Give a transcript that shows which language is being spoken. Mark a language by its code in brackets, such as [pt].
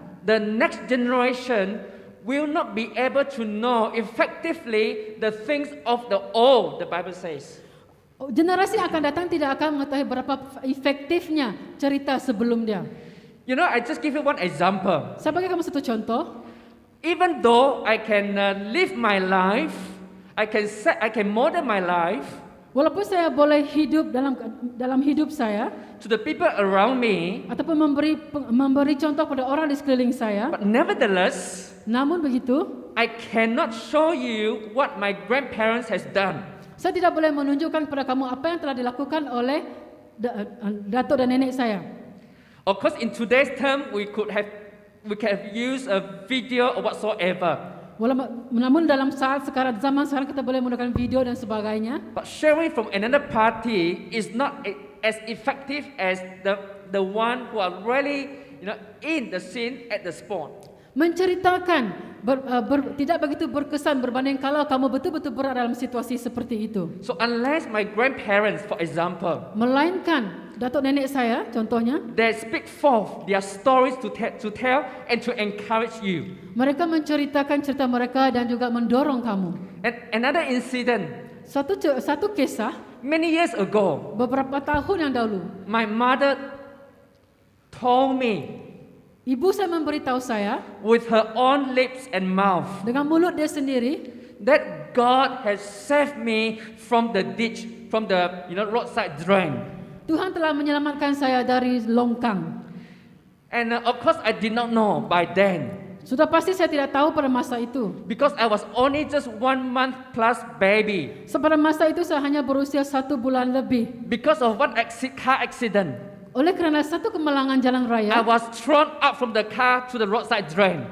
[en] the next generation will not be able to know effectively the things of the old, the Bible says. [ms] generasi yang akan datang tidak akan mengetahui berapa efektifnya cerita sebelum dia. [en] You know, I just give you one example. [ms] Saya bagi kamu satu contoh. [en] Even though I can live my life, I can model my life. [ms] Walaupun saya boleh hidup dalam hidup saya [en] to the people around me, [ms] ataupun memberi contoh pada orang di sekeliling saya, [en] but nevertheless, [ms] namun begitu [en] I cannot show you what my grandparents has done. [ms] saya tidak boleh menunjukkan kepada kamu apa yang telah dilakukan oleh datuk dan nenek saya. [en] Of course, in today's term, we can have used a video or whatsoever. [ms] Namun dalam zaman sekarang kita boleh menggunakan video dan sebagainya. [en] But sharing from another party is not as effective as the one who are really, in the scene at the spot. [ms] Menceritakan tidak begitu berkesan berbanding kalau kamu betul-betul berada dalam situasi seperti itu. [en] So unless my grandparents, for example, [ms] Melainkan datuk nenek saya, contohnya, [en] they speak forth their stories to tell and to encourage you. [ms] mereka menceritakan cerita mereka dan juga mendorong kamu. [en] And another incident, [ms] Satu kisah [en] many years ago, [ms] beberapa tahun yang dahulu, [en] my mother told me [ms] ibu saya memberitahu saya [en] with her own lips and mouth [ms] dengan mulut dia sendiri [en] that God has saved me from the ditch, from the roadside drain. [ms] Tuhan telah menyelamatkan saya dari longkang. [en] And of course I did not know by then, [ms] Sudah pasti saya tidak tahu pada masa itu. [en] because I was only just 1 month plus baby. [ms] Pada masa itu saya hanya berusia 1 bulan lebih. [en] Because of one car accident, [ms] Oleh kerana satu kemalangan jalan [en] I [ms] raya, [en] was thrown out from the car to the roadside drain.